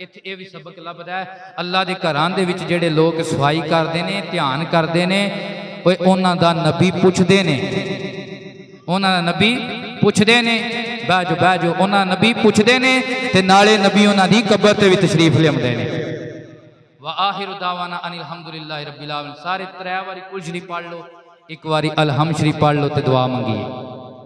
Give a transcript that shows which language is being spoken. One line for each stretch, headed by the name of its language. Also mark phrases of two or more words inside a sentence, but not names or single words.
Punjabi: ایتھے ایہ بھی سبق لبھدا ہے، اللہ دے گھراں دے وچ جیہڑے لوگ صفائی کردے نے، دھیان کردے نے، اوئے انہاں دا نبی پچھدے نے، انہاں دا نبی پچھدے نے، بہہ جاؤ انہاں نبی پچھدے نے تے نالے نبی انہاں دی قبر تے بھی تشریف لیاؤندے نے.
Arabic: وآخر دعوانا أن الحمد لله رب العالمين.
Punjabi: سارے 3 باری قل شریف پڑھ لو، اک باری الحمد شریف پڑھ لو تے دعا منگیے.